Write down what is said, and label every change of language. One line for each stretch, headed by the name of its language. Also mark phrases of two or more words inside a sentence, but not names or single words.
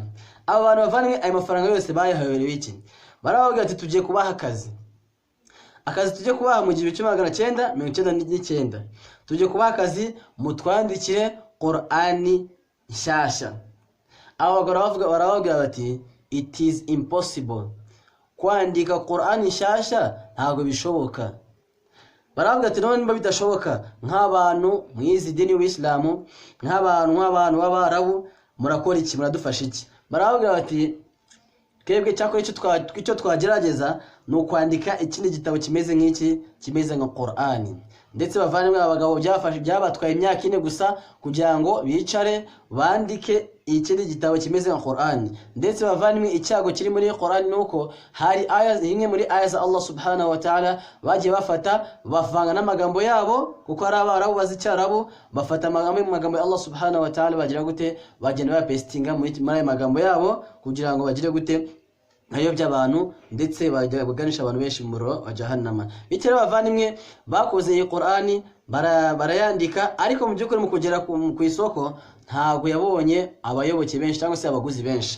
Kinyarwanda: Aba bantu bavandimwe ayo mafaranga yose bayahawe iki? Baravuga ati tugiye kubaha akazi tugiye kubaha mu 1999. Tugiye kubaha akazi mutwandikire Qur'ani nshyashya. Abo baravuga bati
English: it is impossible,
Kinyarwanda: kwandika Qur'ani nshyashya ntabwo bishoboka. Baravuga ati none niba bidashoboka, nk'abantu mwizi dini y'Islamu, nk'abantu b'Abarabu, murakora iki, muradufasha iki? Baravuga bati twebwe cyakora icyo twagerageza ni ukwandika ikindi gitabo kimeze nk'iki, kimeze nka Qur'ani. Ndetse bavandimwe abagabo byabatwaye imyaka 4 gusa kugira ngo bicare bandike ikindi gitabo kimeze nka Qur'ani. Ndetse bavandimwe icyago kiri muri Qur'ani nuko hari aya imwe muri aya za
Arabic: الله سبحانه وتعالى
Kinyarwanda: bagiye bavanga n'amagambo yabo, kuko ari Abarabu bazicyarabo, bafata amagambo ya
Arabic: الله سبحانه وتعالى
Kinyarwanda: bagira gute, bagenda bayapestinga muri ayo magambo yabo kugira ngo bagire gute ayo by'abantu, ndetse baganisha abantu benshi mu muriro wa Jahannama. Bityo bavandimwe bakoze iyi Qur'ani barayandika, ariko mu by'ukuri mu kugera ku isoko ntabwo yabonye abayoboke benshi cyangwa se abaguzi benshi.